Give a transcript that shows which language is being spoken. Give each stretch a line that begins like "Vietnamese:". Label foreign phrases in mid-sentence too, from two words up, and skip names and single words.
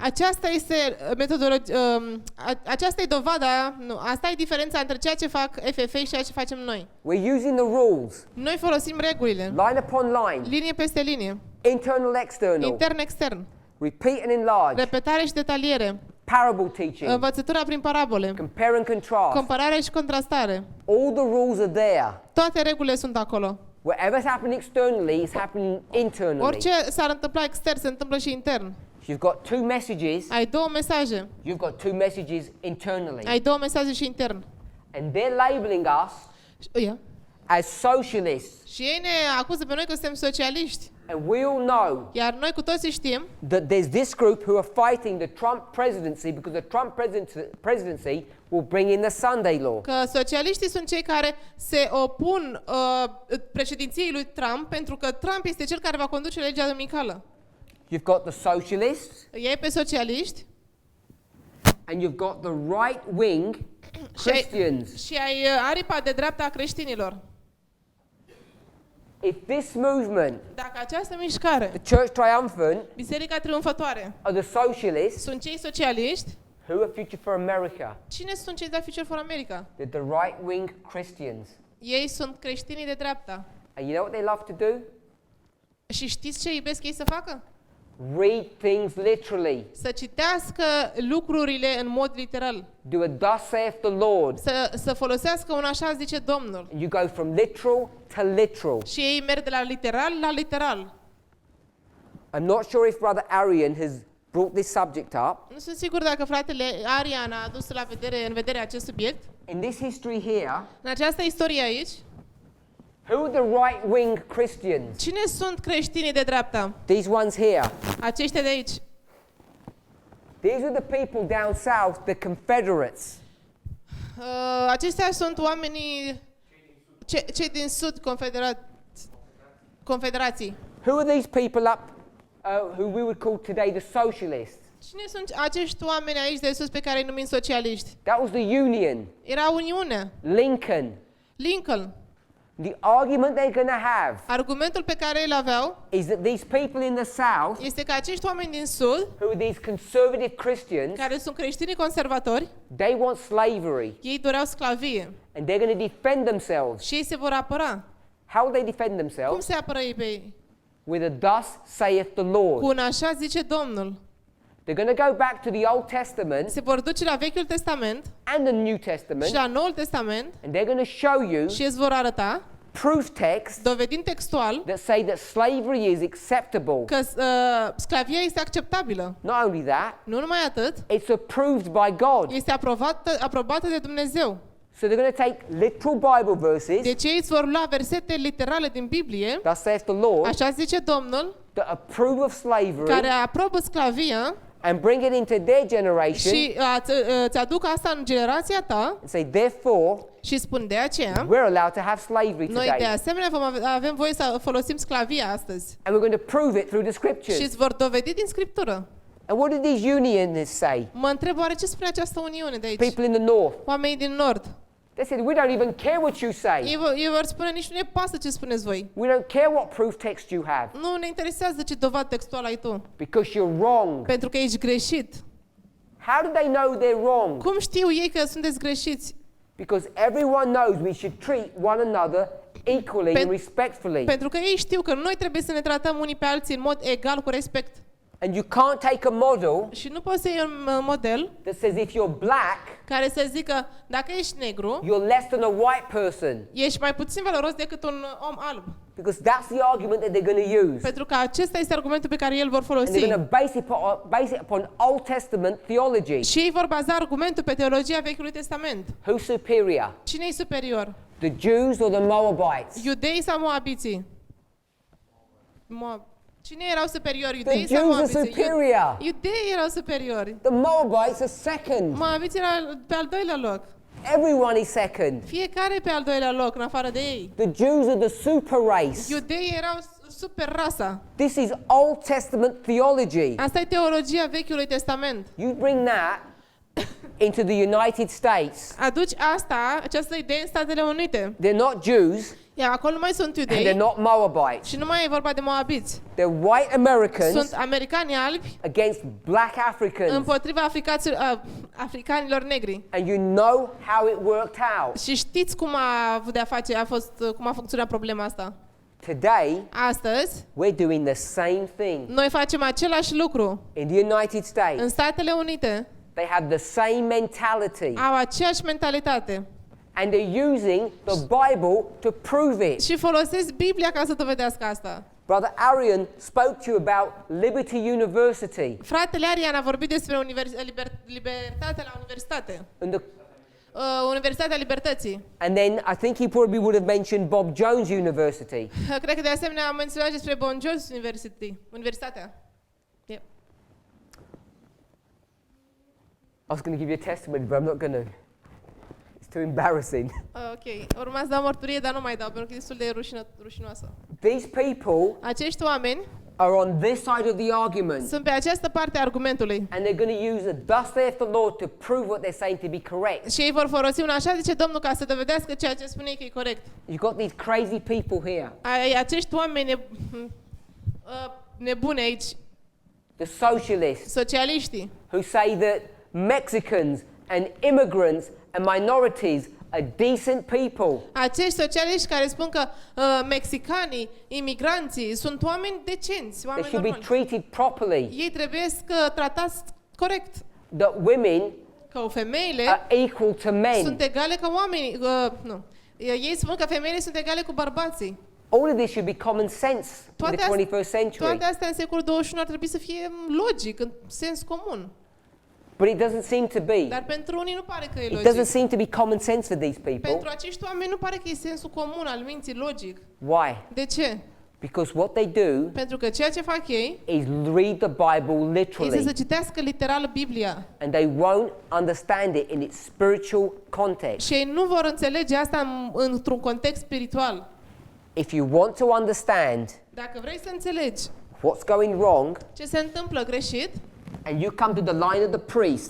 Romanian: Aceasta este aceasta e dovada, nu, asta e diferența între ceea ce fac FFA și ceea ce facem noi.
English: We're using the rules,
Romanian: Noi folosim regulile,
English: line upon line,
Romanian: linie peste linie,
English: internal, external,
Romanian: intern, extern,
English: repeat and enlarge,
Romanian: repetare și detaliere,
English: parable teaching,
Romanian: învățătura prin parabole,
English: compare and contrast.
Romanian: comparare și contrastare.
English: All the rules are there.
Romanian: Toate regulile sunt acolo.
English: Whatever's happening externally is happening internally.
Romanian: Orice s-ar întâmpla extern, se întâmplă și intern.
English: You've got two messages.
Romanian: Ai două mesaje.
English: You've got two messages internally.
Romanian: Ai două mesaje și intern.
English: And they're labeling us as socialists.
Romanian: Și ei ne acuză pe noi că suntem socialiști.
English: And we all know
Romanian: Iar noi cu toții știm
English: that there's this group who are fighting the Trump presidency because the Trump presidency will bring in the Sunday law.
Romanian: că socialiștii sunt cei care se opun președinției lui Trump pentru că Trump este cel care va conduce legea duminicală.
English: You've got the socialists
Romanian: Ei pe socialiști
English: and you've got the right-wing Christians.
Romanian: și ai aripa de dreapta a creștinilor.
English: If this movement,
Romanian: Dacă această mișcare,
English: the Church Triumphant,
Romanian: Biserica Triumfătoare,
English: are the socialists,
Romanian: sunt cei socialiști,
English: who are Future for America?
Romanian: cine sunt cei de la Future for America?
English: They're the right-wing Christians.
Romanian: Ei sunt creștinii de dreapta.
English: And you know what they love to do?
Romanian: Și știți ce iubesc ei să facă?
English: Read things literally.
Romanian: Să citească lucrurile în mod literal.
English: Do a thus saith the Lord.
Romanian: Să folosească un așa zice Domnul.
English: You go from literal to literal.
Romanian: Și ei merg de la literal la literal.
English: I'm not sure if Brother Arian has brought this subject up.
Romanian: Nu sunt sigur dacă fratele Arian a adus în vedere acest subiect.
English: In this history here,
Romanian: În această istorie aici,
English: who are the right-wing Christians?
Romanian: cine sunt creștinii de dreapta?
English: These ones here.
Romanian: Aceștia de aici.
English: These are the people down south, the Confederates.
Romanian: Aceștia sunt oamenii cei din sud confederații.
English: Who are these people up, who we would call today the socialists?
Romanian: Cine sunt acești oameni aici de sus pe care îi numim socialiști?
English: That was the Union.
Romanian: Era Uniunea.
English: Lincoln.
Romanian: Lincoln.
English: The argument they're going to have
Romanian: Argumentul pe care îl aveau
English: is that these people in the south,
Romanian: este că acești oameni din sud,
English: who are these conservative Christians,
Romanian: care sunt creștini conservatori,
English: they want slavery
Romanian: ei doreau sclavie
English: and they're going to defend themselves.
Romanian: și ei se vor apăra.
English: How will they defend
Romanian: Cum
English: themselves?
Romanian: se apără ei pe ei?
English: With a thus saith the
Romanian: Cu
English: Lord.
Romanian: un așa zice Domnul.
English: They're going to go back to the Old Testament
Romanian: Se vor duce la Vechiul Testament
English: and the New
Romanian: și
English: Testament
Romanian: la Noul Testament
English: and they're going to show you
Romanian: și îți vor arăta,
English: proof texts
Romanian: dovedind textual,
English: that say that slavery is acceptable.
Romanian: că sclavia este acceptabilă.
English: Not only that,
Romanian: Nu numai atât,
English: it's approved by God.
Romanian: este aprobată de Dumnezeu.
English: So they're going to take literal Bible verses,
Romanian: Deci ei îți vor lua versete literale din Biblie,
English: thus saith the Lord,
Romanian: așa zice Domnul,
English: that approve of slavery
Romanian: care aprobă sclavia
English: and bring it into their generation
Romanian: și îți aduc asta în generația ta
English: and say, therefore,
Romanian: și spun de aceea,
English: we're allowed to have slavery
Romanian: noi de
English: today.
Romanian: asemenea avem voie să folosim sclavia astăzi.
English: And we're going to prove it through the
Romanian: Și
English: scriptures.
Romanian: îți vor dovedi din Scriptură.
English: And what did these unionists say?
Romanian: Mă întreb oare ce spune această uniune de aici?
English: People in the north.
Romanian: Oamenii din Nord.
English: They said, we don't even care what you say.
Romanian: Ei vor spune, nici nu ne pasă ce spuneți voi.
English: We don't care what proof text you have.
Romanian: Nu ne interesează ce dovadă textuală ai tu.
English: Because you're wrong.
Romanian: Pentru că ești greșit.
English: How do they know they're wrong?
Romanian: Cum știu ei că sunteți greșiți?
English: Because everyone knows we should treat one another equally and respectfully.
Romanian: Pentru că ei știu că noi trebuie să ne tratăm unii pe alții în mod egal, cu respect.
English: And you can't take a model
Romanian: Și nu poți să iei un model
English: that says if you're black,
Romanian: care să zică, dacă ești negru,
English: you're less than a white person.
Romanian: ești mai puțin valoros decât un om alb.
English: Because that's the argument that they're going to use.
Romanian: Pentru că acesta este argumentul pe care el vor
English: And
Romanian: folosi.
English: they're going to base it upon Old Testament theology.
Romanian: Și ei vor baza argumentul pe teologia Vechiului Testament.
English: Who's superior?
Romanian: Cine e superior?
English: The Jews or the Moabites?
Romanian: Iudeii sau moabiții? Cine erau superiori?
English: The
Romanian: Iudeii sau
English: Jews are
Romanian: moabiții?
English: superior.
Romanian: Iudeii erau superiori.
English: The Moabites are second.
Romanian: Moabiții erau pe al doilea loc.
English: Everyone is second.
Romanian: Fiecare pe al doilea loc, în afară de ei.
English: The Jews are the super race.
Romanian: Iudeii erau super rasa.
English: This is Old Testament theology.
Romanian: Asta e teologia Vechiului Testament.
English: You bring that into the United States.
Romanian: Aduci această idee în Statele Unite.
English: They're not Jews
Romanian: Iar acolo nu mai sunt
English: and they're
Romanian: iudei
English: not Moabites.
Romanian: și nu mai e vorba de moabiți.
English: They're white Americans
Romanian: Sunt americani albi
English: against black Africans.
Romanian: împotriva africanilor negri.
English: And you know how it worked out.
Romanian: Și știți cum a avut de-a face, cum a funcționat problema asta.
English: Today,
Romanian: Astăzi,
English: we're doing the same thing.
Romanian: noi facem același lucru.
English: In the United States,
Romanian: În Statele Unite
English: they have the same mentality.
Romanian: au aceeași mentalitate
English: And they're using the Bible to prove it.
Romanian: și folosesc Biblia ca să dovedească asta.
English: Brother Arian spoke to you about Liberty University.
Romanian: Fratele Arian a vorbit despre libertatea la universitate.
English: And the
Romanian: Universitatea Libertății.
English: And then I think he probably would have mentioned Bob Jones University.
Romanian: Cred că de asemenea am menționat despre Bob Jones Universitatea.
English: Yep. I was going to give you a testimony, but I'm not going to. It's too embarrassing.
Romanian: Ok, urma să dau mărturie, dar nu mai dau, pentru că e destul de rușinoasă.
English: These people
Romanian: Acești oameni
English: are on this side of the argument.
Romanian: sunt pe această parte a argumentului.
English: And they're going to use the thus saith the Lord to prove what they're saying to be correct.
Romanian: Și ei vor folosi un așa zice Domnul ca să dovedească ceea ce spune că e corect.
English: You've got these crazy people here.
Romanian: Acești oameni nebuni aici,
English: The socialists
Romanian: socialiștii,
English: who say that Mexicans and immigrants and minorities are decent people.
Romanian: acești socialiști care spun că mexicanii, imigranții sunt oameni decenți,
English: They
Romanian: oameni
English: should be
Romanian: normali.
English: treated properly.
Romanian: Ei trebuie tratați corect.
English: That women
Romanian: Că femeile
English: are equal to men.
Romanian: sunt egale ca oamenii. Nu. Ei spun că femeile sunt egale cu bărbații.
English: All of this should be common sense in the 21st century.
Romanian: Toate astea în secolul 21 ar trebui să fie logic, în sens comun.
English: But it doesn't seem to be.
Romanian: Dar pentru unii nu pare că e
English: It
Romanian: logic.
English: doesn't seem to be common sense for these people.
Romanian: Pentru acești oameni nu pare că e sensul comun al minții logic.
English: Why?
Romanian: De ce?
English: Because what they do
Romanian: Pentru că ceea ce fac ei
English: is read the Bible
Romanian: este să
English: literally,
Romanian: citească literal Biblia.
English: and they won't understand it in its spiritual context.
Romanian: Și ei nu vor înțelege asta într-un context spiritual.
English: If you want to understand
Romanian: Dacă vrei să înțelegi
English: what's going wrong,
Romanian: ce se întâmplă greșit
English: and you come to the line of the priest,